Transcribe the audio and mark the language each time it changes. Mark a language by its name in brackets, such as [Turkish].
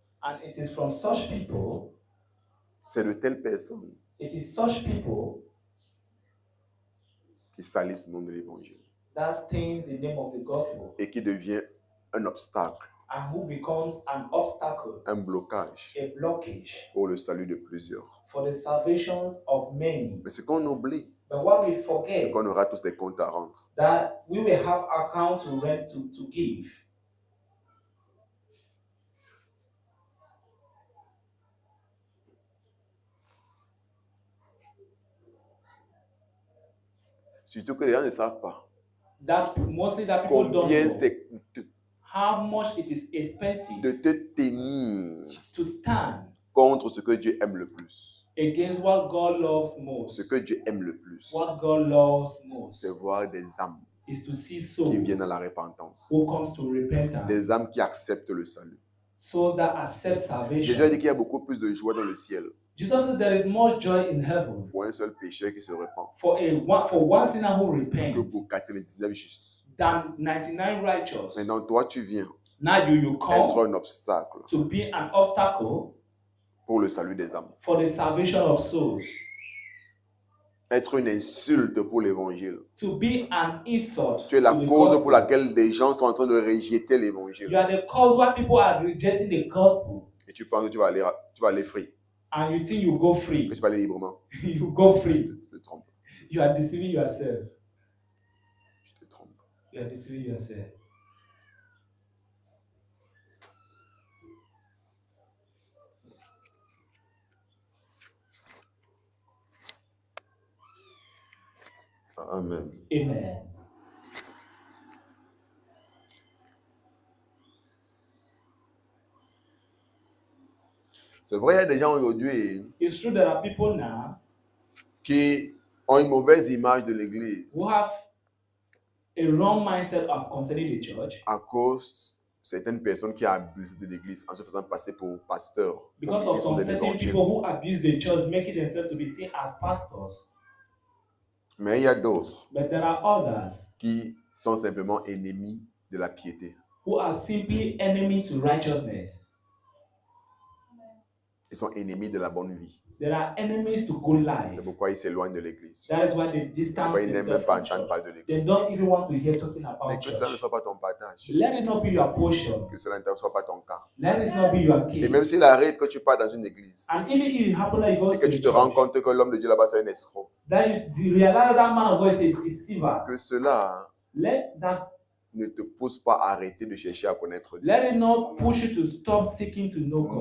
[English] And it is from such people, [French] c'est de telles personnes [English] it is such people [French] qui salissent le nom de l'évangile [English] that stains the name of the gospel [French] et qui devient un obstacle, [English] and who becomes an obstacle, [French] un blocage [English] a blockage [French] pour le salut de plusieurs. [English] for the salvation of many. [French] Mais ce qu'on oublie, [English] But what we [French] c'est [English] forget, [French] qu'on aura tous des comptes à rendre. [English] that we will have account to rent to give. [French] Surtout que les gens ne savent pas [English] That mostly that people don't [French] combien [English] know [French] c'est coûteux [English] how much it is expensive [French] de te tenir [English] to stand [French] contre ce que Dieu aime le plus. [English] against what God loves most. [French] Ce que Dieu aime le plus, [English] What God loves most [French] c'est voir des âmes [English] is to see [French] qui [English] souls [French] viennent à la repentance, [English] who comes to repentance, [French] des âmes qui acceptent le salut. [English] souls that accept [French] Jésus a [English] salvation. [French] dit qu'il y a beaucoup plus de joie dans le ciel [English] Jesus said there is more joy in heaven [French] pour un seul pécheur qui se repent [English] for one sinner who [French] que [English] repents [French] pour 99 justes. [English] than 99 righteous. [French] Maintenant, toi, tu viens [English] Now you [French] être [English] come [French] un obstacle [English] to be an obstacle [French] pour le salut des âmes, [English] for the salvation of souls, [French] être une insulte pour l'évangile. [English] to be an insult [French] Tu es la [English] to the [French] cause [English] gospel. [French] pour laquelle des gens sont en train de rejeter l'évangile. [English] You are the cause why people are rejecting the gospel, [French] Et tu penses que tu vas aller [English] free, and you think you go free. [French] que tu vas aller librement. [English] You go free. [French] Tu te trompes. [English] You are deceiving yourself. [French] Tu te trompes. [English] You are deceiving yourself. Amen. Amen. [French] C'est vrai, il y a des gens aujourd'hui [English] It's true there are people now [French] qui ont une mauvaise image de l'Église [English] who have a wrong mindset of concerning the church [French] à cause de certaines personnes qui abusent de l'Église en se faisant passer pour pasteurs. [English] because [French] ou [English] of [French] qui sont [English] some [French] des [English] certain [French] évangiles. [English] people who abuse the church, making themselves to be seen as pastors. [French] Mais il y a d'autres [English] But there are others [French] qui sont simplement ennemis de la piété. [English] who are simply enemy to righteousness. [French] Ils sont ennemis de la bonne vie. [English] There are enemies to good life. [French] C'est pourquoi ils s'éloignent de l'Église. [English] That is why they distance [French] Pourquoi ils n'aiment même [English] themselves [French] pas [English] from [French] entendre parler de [English] They [French] l'Église. [English] don't even want to hear talking [French] Mais [English] about [French] que cela ne [English] church. [French] soit pas ton partage. [English] Let it not be your portion. [French] Que cela ne soit pas ton cas. [English] Let it not be your [French] Et même [English] case. [French] s'il arrive que tu pars dans une église [English] And even if it happens that you go [French] et [English] to [French] que [English] the [French] tu te rends [English] church, [French] compte que l'homme de Dieu là-bas c'est un escroc, [English] that is the realize that man of God is a deceiver. [French] que cela [English] Let that [French] ne te pousse pas à arrêter de chercher à connaître Dieu. [English] let it not push you to stop seeking to know God.